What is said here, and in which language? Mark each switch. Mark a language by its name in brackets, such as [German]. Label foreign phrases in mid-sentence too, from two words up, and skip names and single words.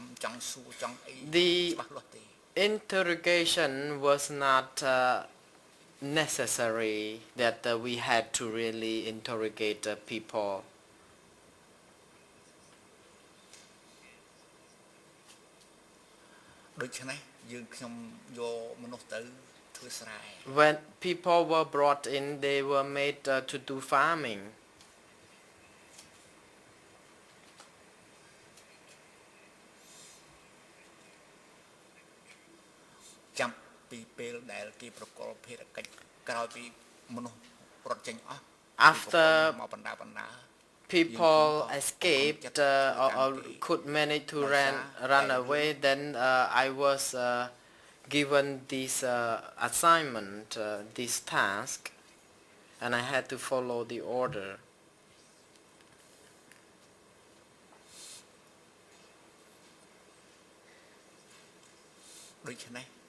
[English] The interrogation was not necessary that we had to really interrogate people. [Khmer] ដូច្នេះយើងខ្ញុំយកមនុស្សទៅធ្វើស្រែ [English] When people were brought in, they were made to do farming. [Khmer] ចាប់ពីពេលដែលគេប្រកល់ភារកិច្ចក្រោយពីមនុស្សរត់ចេញអស់ [English] After [Khmer] មកបណ្ដាបណ្ដា [English] people escaped or could manage to run away, then I was given this assignment, this task, and I had to follow the order. [Khmer] ដូច្នេះ